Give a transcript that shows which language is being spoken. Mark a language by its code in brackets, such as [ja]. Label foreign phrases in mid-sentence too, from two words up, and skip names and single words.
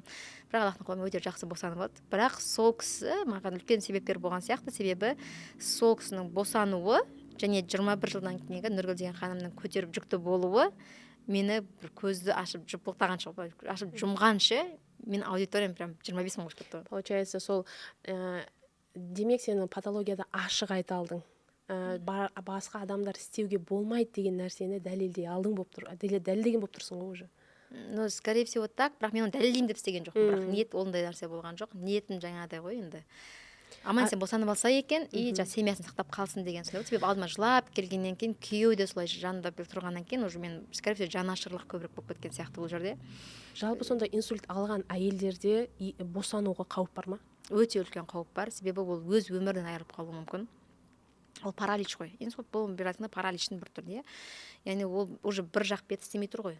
[kk] Бірақ Аллахтың қалауымен өте жақсы босанып алды. Бірақ сол кісі маған үлкен себепкер болған сияқты, себебі сол кісінің босануы және 21 жылдан кейінгі Нұргүл деген ханымның көтеріп жүкті болуы мені бір көзді ашып жұмғанша мен аудиториям прям 25 мың болып кетті. Получается, сол демек сені патологияда ашық айта алдың. Басқа адамдар істеуге болмайды деген нәрсені дәлелдей алдың болып тұр. Дәлелдеген болып тұрсың ғой уже. [ru] Ну, скорее всего так, [kk] бірақ мен оны дәлелдеймін деп істеген жоқпын. Бірақ ниет ондай нәрсе болған жоқ. Ниетім жаңағыдай ғой енді. Аман сен босанып алса екен, и семьясын сақтап қалсын деген сөз. Себебі алдыма жылап келгеннен кейін, күйеуі де солай жанында тұрғаннан кейін уже мен [ru] скорее всего [kk] жанашырлық көбірек болып кеткен сияқты бұл жерде. Жалпы сонда инсульт алған әйелдерде босануға қауіп бар ма? Өте үлкен қауіп бар, себебі ол өз өмірінен айырылып қалуы мүмкін. Ол паралич қой. Инсульт бұл бірақында параличтің бір түрі, яғни ол уже бір жақ беті істемей тұр ғой.